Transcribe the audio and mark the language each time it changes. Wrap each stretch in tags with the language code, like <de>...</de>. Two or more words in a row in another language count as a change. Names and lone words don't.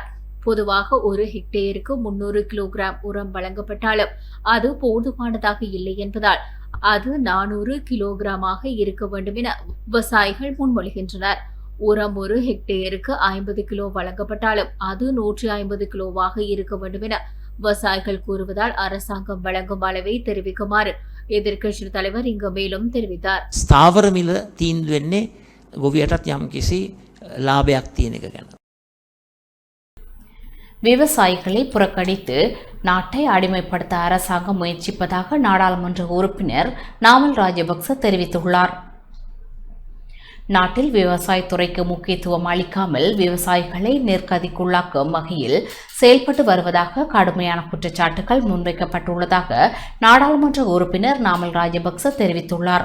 <ta>பொதுவாக ஒரு ஹெக்டேயருக்கு 300 கிலோகிராம் உரம் வழங்கப்பட்டாலும் அது போதுமானதாக இல்லை என்பதால் அது 400 கிலோகிராமாக இருக்க வேண்டும் என விவசாயிகள் முன்மொழிகின்றனர். உரம் ஒரு ஹெக்டேயருக்கு 50 கிலோ வழங்கப்பட்டாலும் அது 150 கிலோவாக இருக்க வேண்டும் என விவசாயிகள் கூறுவதால் அரசாங்கம் வழங்கும் அளவை தெரிவிக்குமாறு எதிர்க்கட்சித் தலைவர் இங்கு மேலும் தெரிவித்தார்.</ta> <si>ස්ථාවර මිල තීන්දුව වෙන්නේ ගොවියටත් යම්කිසි ලාභයක් තියෙන එක ගැන.</si> <ta>விவசாயிகளை புறக்கணித்து நாட்டை அடிமைப்படுத்த அரசாங்கம் முயற்சிப்பதாக நாடாளுமன்ற உறுப்பினர் நாமல் ராஜபக்ச தெரிவித்துள்ளார். நாட்டில் விவசாயத்துறைக்கு முக்கியத்துவம் அளிக்காமல் விவசாயிகளை நெருக்கடிக்குள்ளாக்கும் வகையில் செயல்பட்டு வருவதாக கடுமையான குற்றச்சாட்டுகள் முன்வைக்கப்பட்டுள்ளதாக நாடாளுமன்ற உறுப்பினர் நாமல் ராஜபக்ச தெரிவித்துள்ளார்.</ta>